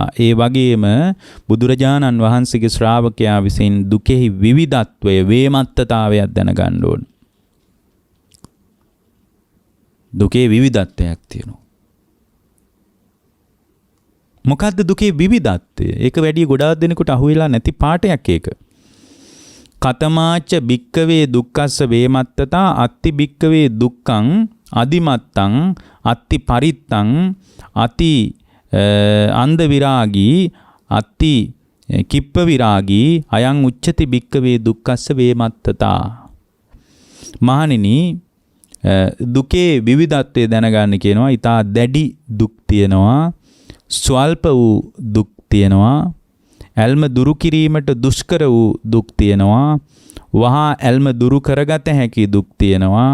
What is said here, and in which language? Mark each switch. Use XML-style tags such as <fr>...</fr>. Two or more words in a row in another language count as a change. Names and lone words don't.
<si>ඒ වගේම බුදුරජාණන් වහන්සේගේ ශ්‍රාවකයා විසින් දුකෙහි විවිධත්වය වේමත්තතාවයක් දැනගන්න ඕන. දුකේ විවිධත්වයක් තියෙනවා. මොකද්ද දුකේ විවිධත්වය? ඒක වැඩි ගොඩාක් දෙනෙකුට අහුවෙලා නැති පාඩයක් ඒක.</si> <pi>කතමාච භික්කවේ දුක්ඛස්ස වේමත්තතා අත්ති භික්කවේ දුක්ඛං අදිමත්තං අත්ති පරිත්තං අති අන්ධ විරාගී අත්ති කිප්ප විරාගී අයං උච්චති භික්කවේ දුක්ඛස්ස වේමත්තතා.</pi> <si>මහණෙනි දුකේ විවිධත්වය දැනගන්න කියනවා. ඊටා දැඩි දුක් තියෙනවා, ස්වල්ප වූ දුක් තියෙනවා, ඇල්ම දුරු කිරීමට දුෂ්කර වූ දුක් තියෙනවා, වහා ඇල්ම දුරු කරගත හැකි දුක් තියෙනවා.</si>